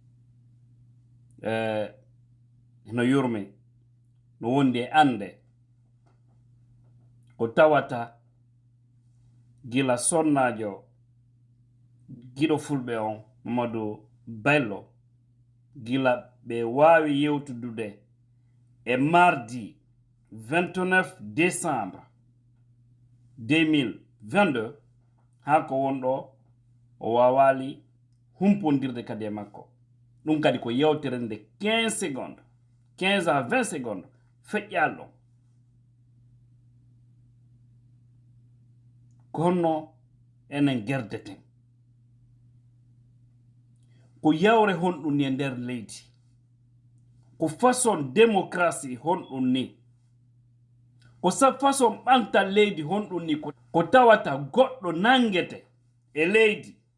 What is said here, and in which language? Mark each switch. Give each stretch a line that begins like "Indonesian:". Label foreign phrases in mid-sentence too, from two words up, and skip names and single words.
Fula: No yurmi no wondi e ande ko tawata gila sonnajo giɗo fulɓe on Mamadou Bello gila ɓe wawi yewtudude e
French: mardi 29 décembre 2022
Fula: ha ko wonɗo o wawali humpondirde kadi e makko. ɗum kadi ko yewtere nde
French: 15 secondes 15 à 20 secondes
Fula: feƴƴal ɗon kono enen gerdeten ko yawre honɗum ni e nder leydi ko
French: façon démocratie
Fula: honɗum ni ko façon ɓantal leydi honɗum ni ko tawata goɗɗo nangete e leydi